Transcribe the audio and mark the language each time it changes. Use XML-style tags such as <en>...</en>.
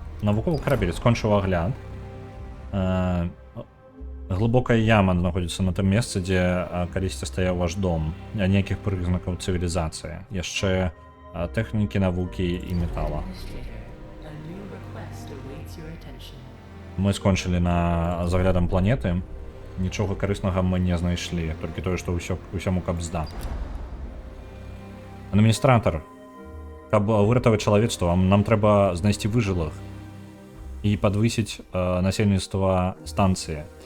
<be>Навуковый корабель скончыў агляд. Глыбокая яма знаходзіцца на тым месцы, дзе калісьці стаяў ваш дом. Ніякіх прызнакаў цывілізацыі. Яшчэ тэхнікі, навукі і метала.</be> <en>Administrator, a new request awaits your attention.</en> <be>Мы скончылі на заглядам планеты. Нічога карыснага мы не знайшлі, толькі тое, што ўсяму кабзда. Адміністратар, каб выратаваць чалавецтва, нам трэба знайсці выжылых і падвысіць насельніцтва станцыі.</be>